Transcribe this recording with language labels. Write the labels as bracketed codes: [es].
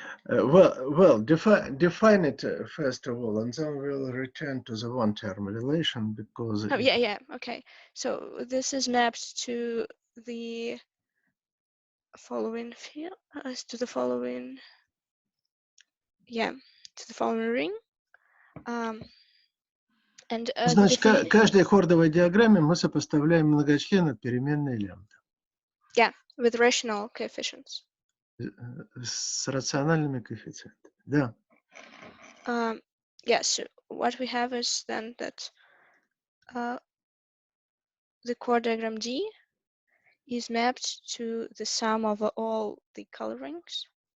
[en] well, define it first of all, and then we'll return to the one-term relation because. Oh, yeah, okay. So this is mapped to the following field, to the following, yeah, to the following ring. And [ru] Значит, каждой хордовой диаграмме мы сопоставляем многочлен от переменной лямбда. [en] Yeah, with rational coefficients. [ru] С рациональными коэффициентами, да. [en] Yeah, so what we have is then that the chord diagram D is mapped to the sum of all the colorings.